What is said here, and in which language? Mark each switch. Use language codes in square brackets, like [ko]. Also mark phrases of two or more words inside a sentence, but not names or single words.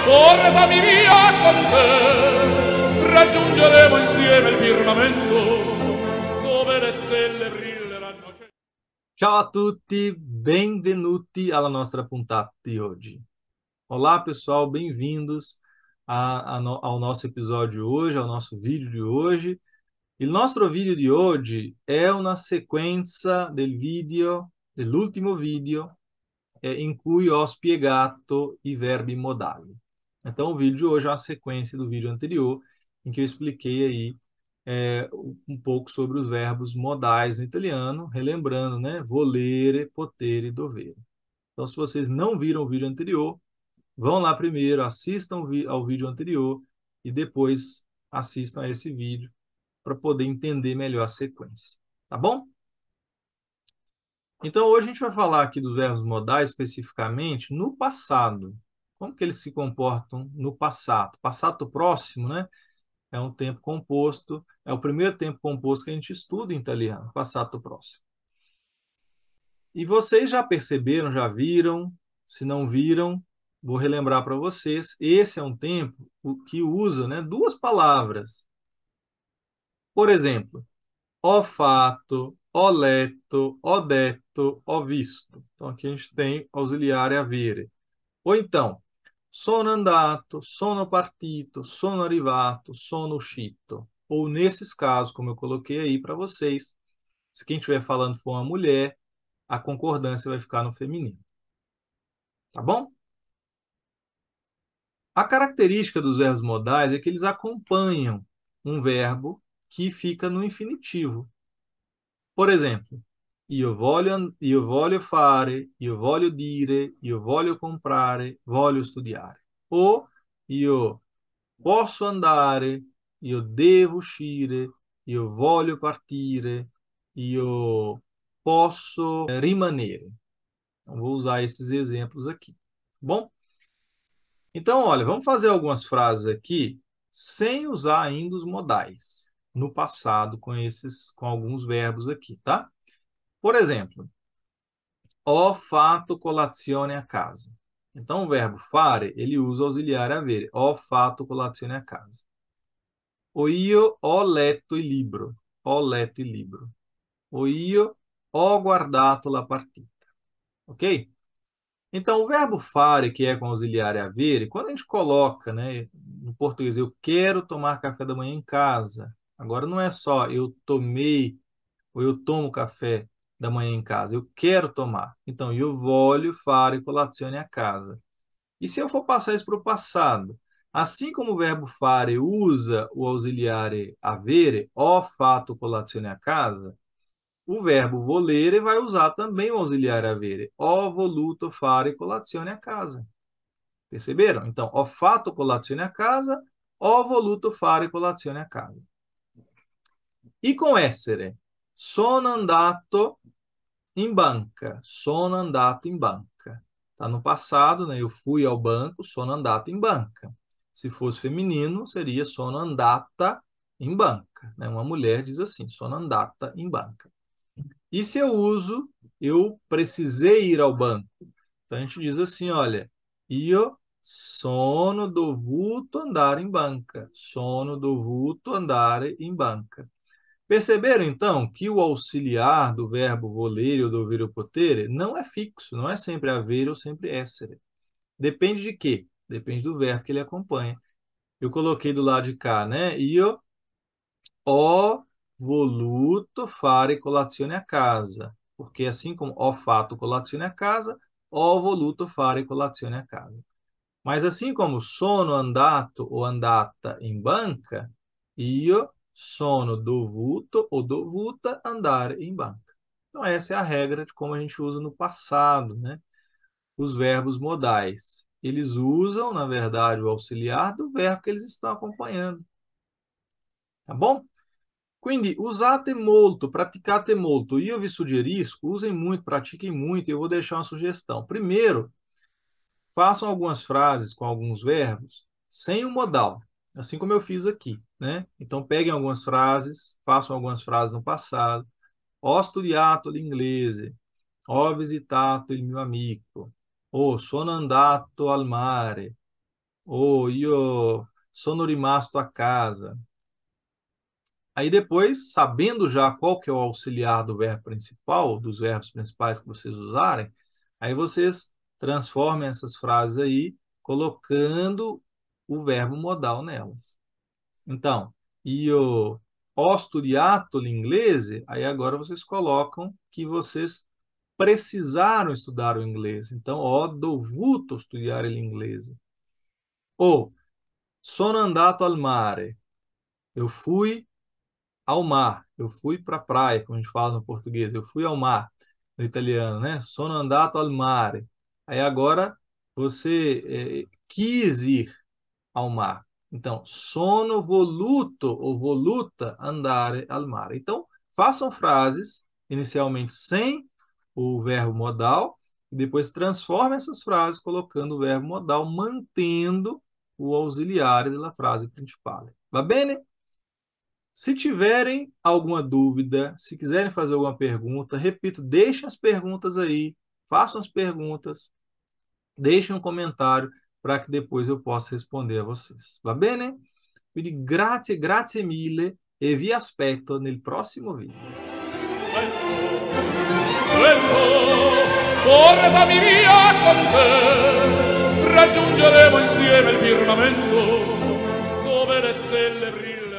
[it] portami via con te, raggiungeremo insieme il firmamento, dove le stelle brilleranno. Ciao a tutti, benvenuti alla nostra puntata di hoje. [pt] Olá, pessoal, bem-vindos ao nosso episódio de hoje, ao nosso vídeo de hoje. [it] Il nostro video di oggi è una sequenza dell'ultimo video in cui ho spiegato i verbi modali. [pt] Então, o vídeo de hoje é uma sequência do vídeo anterior, em que eu expliquei aí um pouco sobre os verbos modais no italiano, relembrando, né? [it] Volere, potere, dovere. [pt] Então, se vocês não viram o vídeo anterior, vão lá primeiro, assistam ao vídeo anterior e depois assistam a esse vídeo para poder entender melhor a sequência. Tá bom? Então, hoje a gente vai falar aqui dos verbos modais especificamente no passado. Como que eles se comportam no passado? [it] Passato próximo, né? [pt] É um tempo composto, é o primeiro tempo composto que a gente estuda em italiano, [it] passato próximo. [pt] E vocês já perceberam, já viram? Se não viram, vou relembrar para vocês. Esse é um tempo que usa, né, duas palavras. Por exemplo, [it] ho fatto, ho letto, ho detto, ho visto. [pt] Então aqui a gente tem auxiliar avere. Ou então, [it] sono andato, sono partito, sono arrivato, sono uscito. [pt] Ou nesses casos, como eu coloquei aí para vocês, se quem estiver falando for uma mulher, a concordância vai ficar no feminino. Tá bom? A característica dos verbos modais é que eles acompanham um verbo que fica no infinitivo. Por exemplo, [it] io voglio fare, io voglio dire, io voglio comprare, voglio studiare. Ou io posso andare, io devo uscire, io voglio partire, io posso rimanere. [pt] Então, vou usar esses exemplos aqui. Bom? Então, olha, vamos fazer algumas frases aqui sem usar ainda os modais no passado com alguns verbos aqui, tá? Por exemplo, [it] ho fatto colazione a casa. [pt] Então, o verbo fare, ele usa o auxiliar avere. [it] Ho fatto colazione a casa. O io ho letto il libro. Ho letto il libro. O io ho guardato la partita. Ok? [pt] Então, o verbo fare, que é com auxiliar avere, quando a gente coloca, né, no português, eu quero tomar café da manhã em casa. Agora, não é só eu tomei ou eu tomo café da manhã em casa. Eu quero tomar. Então, [it] io voglio fare colazione a casa. [pt] E se eu for passar isso para o passado? Assim como o verbo fare usa o auxiliar avere, [it] ho fatto colazione a casa, [pt] o verbo volere vai usar também o auxiliar avere. [it] Ho voluto fare colazione a casa. Perceberam? [pt] Então, [it] ho fatto colazione a casa, ho voluto fare colazione a casa. [pt] E com essere? [it] Sono andato in banca. Sono andato in banca. [pt] Está no passado, né? Eu fui ao banco, [it] sono andato in banca. [pt] Se fosse feminino, seria [it] sono andata in banca. [pt] Né? Uma mulher diz assim, [it] sono andata in banca. [pt] E se eu uso, eu precisei ir ao banco. Então a gente diz assim, olha, [it] io sono dovuto andare in banca. Sono dovuto andare in banca. [pt] Perceberam, então, que o auxiliar do verbo volere ou dovere ou potere não é fixo, não é sempre avere ou sempre essere. Depende de quê? Depende do verbo que ele acompanha. Eu coloquei do lado de cá, né? [it] Io ho voluto fare colazione a casa. [pt] Porque assim como [it] ho fatto colazione a casa, ho voluto fare colazione a casa. [pt] Mas assim como [it] sono andato ou andata in banca, io sono dovuto ou dovuta andare in banca. [pt] Então essa é a regra de como a gente usa no passado, né? Os verbos modais. Eles usam, na verdade, o auxiliar do verbo que eles estão acompanhando. Tá bom? [it] Quindi usate molto, praticate molto. Io vi suggerisco, [pt] usem muito, pratiquem muito. E eu vou deixar uma sugestão. Primeiro, façam algumas frases com alguns verbos sem o modal, assim como eu fiz aqui, né? Então peguem algumas frases, façam algumas frases no passado. [it] Ho studiato l'inglese, ho visitato il mio amico, ou sono andato al mare, ou io sono rimasto a casa. [pt] Aí depois, sabendo já qual que é o auxiliar do verbo principal, dos verbos principais que vocês usarem, aí vocês transformem essas frases aí, colocando o verbo modal nelas. Então, [it] io ho studiato l'inglese, [pt] aí agora vocês colocam que vocês precisaram estudar o inglês. Então, [it] ho dovuto studiare l'inglese. Ou, sono andato al mare, [pt] eu fui ao mar, eu fui para a praia, como a gente fala no português, eu fui ao mar, no italiano, né? [it] Sono andato al mare. [pt] Aí agora você quis ir ao mar. Então, [it] sono voluto ou voluta andare al mare. [pt] Então, façam frases inicialmente sem o verbo modal e depois transformem essas frases colocando o verbo modal, mantendo o auxiliar da frase principal. [it] Va bene? [pt] Se tiverem alguma dúvida, se quiserem fazer alguma pergunta, repito, deixem as perguntas aí, façam as perguntas, deixem um comentário para que depois eu possa responder a vocês. [it] Va bene? Quindi grazie, grazie mille e vi aspetto nel prossimo video. Portami via con te, raggiungeremo insieme il firmamento dove le stelle brillano.